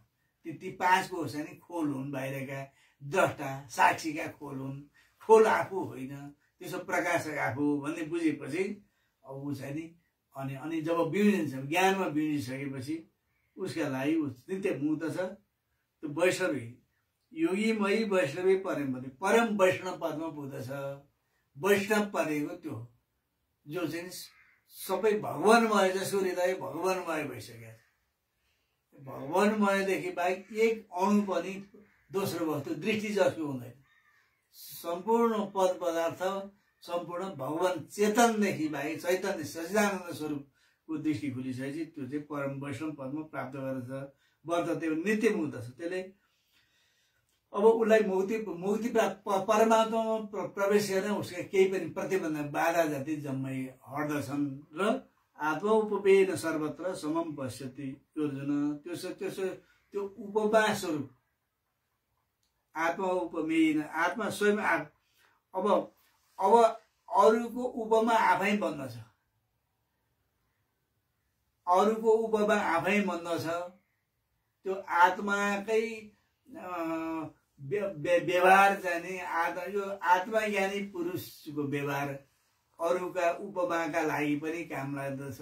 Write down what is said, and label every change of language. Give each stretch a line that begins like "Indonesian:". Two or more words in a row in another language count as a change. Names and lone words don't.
Nepali: ती पाँच कोष चाहिँ खोल हुन्, बाहिरका द्रष्टा साक्षीका खोल हुन्। खोल आफू होइन, त्यसो प्रकाशक आफू भन्ने बुझेपछि अब ऊ चाहिँ नि अनि जब बिउजिन्छ, ज्ञानमा बिउजिसकेपछि उसका लागि ऊ नित्य मुक्त छ। त्यो वैष्णवी योगीमयी वैष्णवी परमपति परम वैष्णव पदमा पुग्दछ। वैष्णव परेको त्यो जो चाहिँ सबै भगवान्मय, जसको हृदय भगवान्मय भइसक्यो। भगवान्मयदेखि बाहेक एक अणु पनि दोस्रो वस्तु दृष्टि जसको हुँदैन। सम्पूर्ण पद पदार्थ सम्पूर्ण भगवान चेतनदेखि बाहेक चैतन्य सच्चिदानन्द स्वरूपको दृष्टि खुलिसकेपछि त्यो चाहिँ परम वैष्णव पदमा प्राप्त गर्दछ। वर्तते नित्य मुक्त छ। त्यसले अब उसलाई मुक्ति प्राप्त परमात्मामा प्रवेश गर्न उसका केही पनि प्रतिबन्ध बाधा जति जम्मै हट्दछन्।
Sanskrit: र आत्मा उपवेन सर्वत्र समम पश्यति अर्जुन।
Nepali: त्यो उपमा स्वरूप आत्मा उपमेन, आत्मा स्वयं अब अरूको उपमा आफै बन्दछ। अरूको उपमा आफै बन्दछ। त्यो आत्माकै व्यवहार चाहिँ यो आत्मा ज्ञानी पुरुषको व्यवहार अरूका उपमाका लागि पनि काम लाग्दछ।